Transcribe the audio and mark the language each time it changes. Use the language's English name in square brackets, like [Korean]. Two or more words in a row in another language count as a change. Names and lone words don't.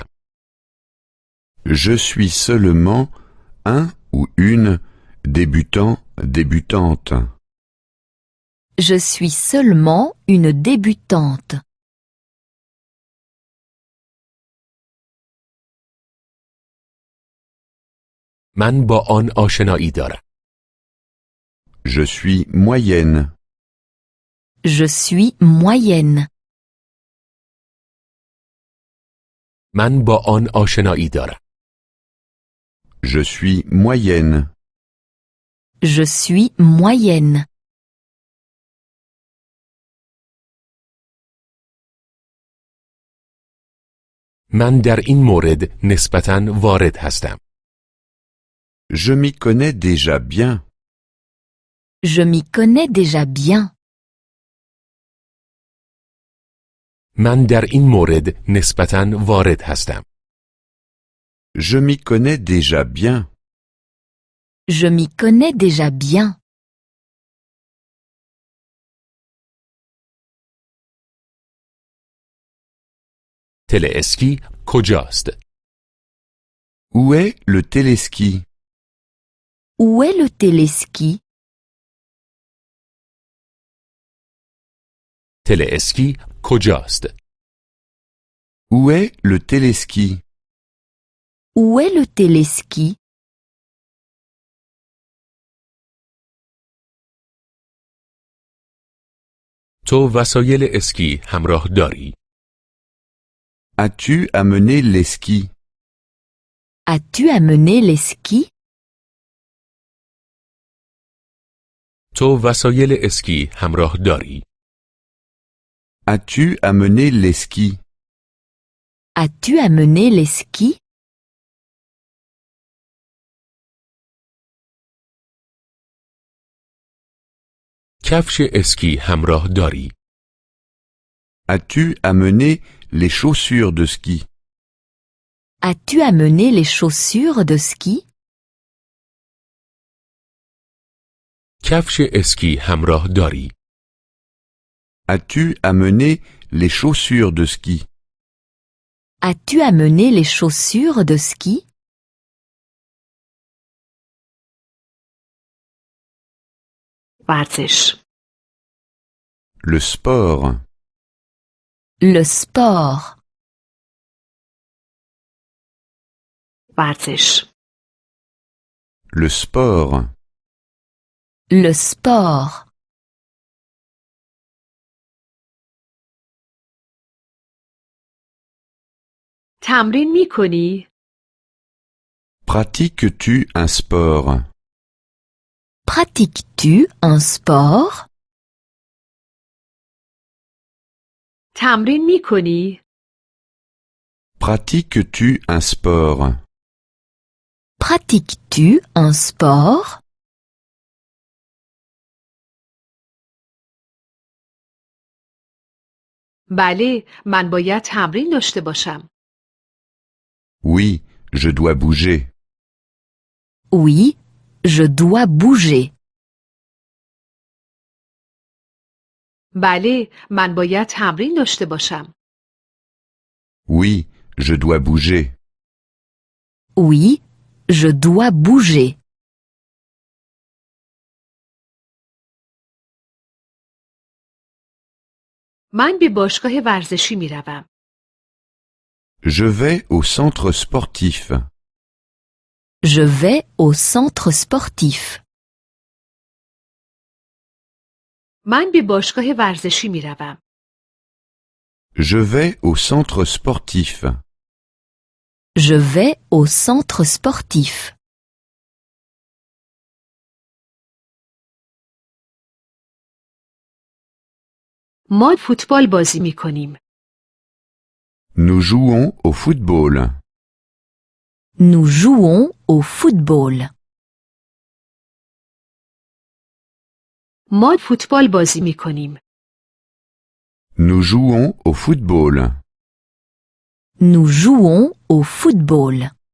[French] Je suis seulement un ou une débutant, débutante. Je suis seulement une débutante. [Persian] من با آن آشنایی دارم. [French] Je suis moyenne. Je suis moyenne. [Persian] من با آن آشنایی دارم. [French] Je suis moyenne. Je suis moyenne. [Persian] من در این مورد نسبتاً وارد هستم. [French] Je m'y connais déjà bien. Je m'y connais déjà bien. [Persian] من در این مورد نسبتاً وارد هستم. [French] Je m'y connais déjà bien. Je m'y connais déjà bien. [Persian] تلاسکی کجاست؟ [French] Où est le téléski? Où est le téléski? [Persian] تلاسکی کجاست؟ [French] Où est le téléski? Où est le téléski? [Persian] تو وسایل اسکی همراه داری؟ [French] As-tu amené les skis? As-tu amené les skis? [Persian] تو وسایل اسکی همراه داری؟ [French] As-tu amené les skis? As-tu amené les skis? [Persian] کفش اسکی همراه داری؟ [French] As-tu amené les chaussures de ski? As-tu amené les chaussures de ski? [Persian] کفش اسکی همراه داری؟ [French] As-tu amené les chaussures de ski? As-tu amené les chaussures de ski? [Persian] ورزش. [French] Le sport. Le sport. [Persian] ورزش. [French] Le sport. Le sport. [Persian] تمرین می کنی؟ [French] Pratiques-tu un sport? Pratiques-tu un sport? [Persian] تمرین می کنی؟ [French] Pratiques-tu un sport? Pratiques-tu un sport? [Persian] بله، من باید تمرین داشته باشم. [French] Oui, je dois bouger. Oui, je dois bouger. [Persian] بله، من باید تمرین داشته باشم. [French] Oui, je dois bouger. Oui, je dois bouger. [Persian] من به باشگاه ورزشی می روم. [French] Je vais au centre sportif. Je vais au centre sportif. [Persian] من به باشگاه ورزشی می روم. [French] Je vais au centre sportif. Je vais au centre sportif. [Persian] ما فوتبال بازی می کنیم. [French] Nous jouons au football. Nous jouons au football. [Persian] ما فوتبال بازی می کنیم. [French] Nous jouons au football. Nous jouons au football.